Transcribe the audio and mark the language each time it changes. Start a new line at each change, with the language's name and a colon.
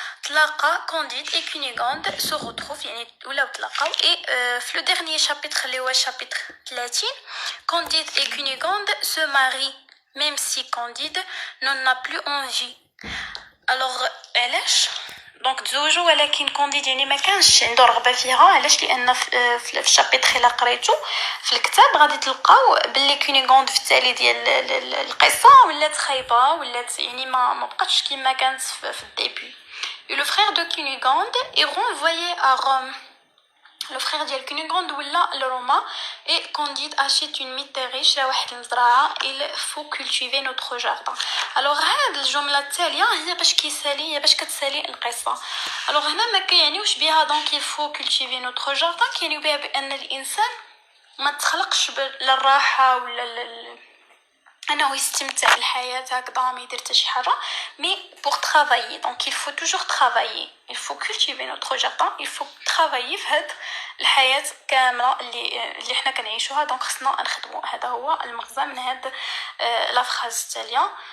French: تلاقى Candide et Cunégonde se retrouvent
Arabic: يعني ولاو تلاقاو.
French: et في le dernier chapitre
Arabic: اللي هو
French: chapitre 30 Candide et Cunégonde se marient même si Candide n'en a plus envie.
Arabic: الوغ علاش دونك تزوجوا ولكن كونديد يعني ما كانش عنده رغبه فيها. علاش؟ لان في الشابيتر الا قريتو في الكتاب غادي تلقاو باللي كونيغوند في التالي ديال القصه ولات خايبه ولات يعني ما بقاتش كما كانت في الديبي.
French: لو فرير دو كونيغوند اي renvoyé à Rome. Le frère
Arabic: ديال كونيغوند ولا لروما
French: et Candide achète une mine
Arabic: شرا واحد المزرعه.
French: il faut cultiver notre jardin.
Arabic: alors هاد الجمله التاليه هي باش كتسالي القصه. alors هنا ما كيعنيوش بها دونك
French: il faut cultiver notre jardin
Arabic: كيعنيو بها بان الانسان ما تخلقش للراحه ولا انه يستمتع بالحياه هكذا ما يدير حتى شي حاجه مي
French: pour travailler. donc il faut toujours travailler, il faut cultiver notre jardin, il faut travailler
Arabic: في هاد الحياه كامله اللي حنا كنعيشوها. دونك خصنا نخدموا. هذا هو المغزى من هاد لا فراز التاليه.